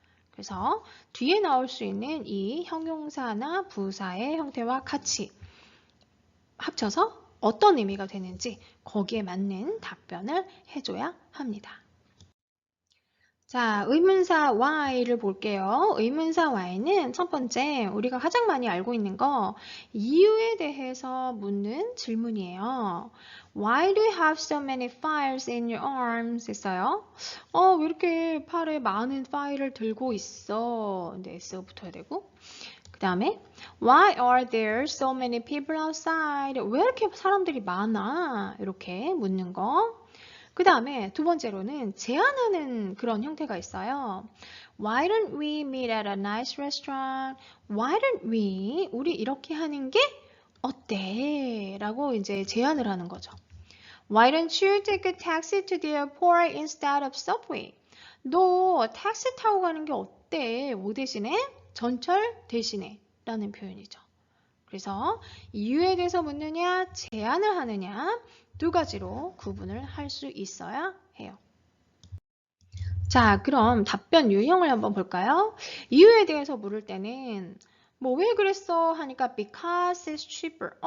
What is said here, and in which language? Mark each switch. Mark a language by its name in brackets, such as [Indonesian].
[Korean] 그래서 뒤에 나올 수 있는 이 형용사나 부사의 형태와 같이 합쳐서 어떤 의미가 되는지 거기에 맞는 답변을 해줘야 합니다. 자, 의문사 why를 볼게요. 의문사 why는 첫 번째 우리가 가장 많이 알고 있는 거 이유에 대해서 묻는 질문이에요. [English] Why do you have so many files in your arms? [Korean] 했어요. 왜 이렇게 팔에 많은 파일을 들고 있어? 근데 S가 붙어야 되고. 그 다음에 [English] Why are there so many people outside? [Korean] 왜 이렇게 사람들이 많아? 이렇게 묻는 거. 그 다음에 두 번째로는 제안하는 그런 형태가 있어요. [English] Why don't we meet at a nice restaurant? Why don't we? [Korean] 우리 이렇게 하는 게 어때? 라고 이제 제안을 하는 거죠. [English] Why don't you take a taxi to the airport instead of subway? [Korean] 너 택시 타고 가는 게 어때? 뭐 대신에? 전철 대신에. 라는 표현이죠. 그래서 이유에 대해서 묻느냐, 제안을 하느냐 두 가지로 구분을 할 수 있어야 해요. 자, 그럼 답변 유형을 한번 볼까요? 이유에 대해서 물을 때는 뭐 왜 그랬어 하니까 [English] because it's cheaper.